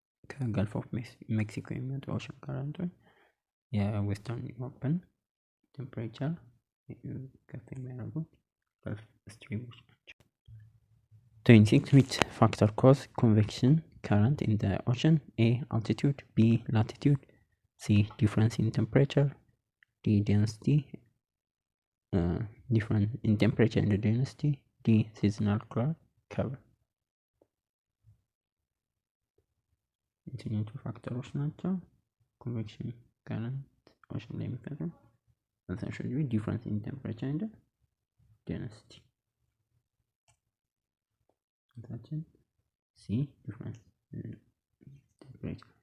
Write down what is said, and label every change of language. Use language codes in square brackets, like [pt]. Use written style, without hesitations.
[am] ከገልፍ ኦፍ ሜክሲኮ የሚወጡ ኦሽን ከረንቶች የዌስተርን ዩሮፕን ቴምፕሬቸር ከፍ የሚያደርጉት ገልፍ ስትሪሞች ናቸው። 26 [en] which factor cause convection current in the ocean? A. Altitude, B. Latitude, C. Difference in temperature, D. Density, difference in temperature and density, D. Seasonal cloud cover. [am] የትኞቹ ፋክተሮች ናቸው ኮንቬክሽን ከረንት ኦሽን ላይ የሚፈጥሩ? [en] essentially difference in temperature and density. Attention. See difference in temperature.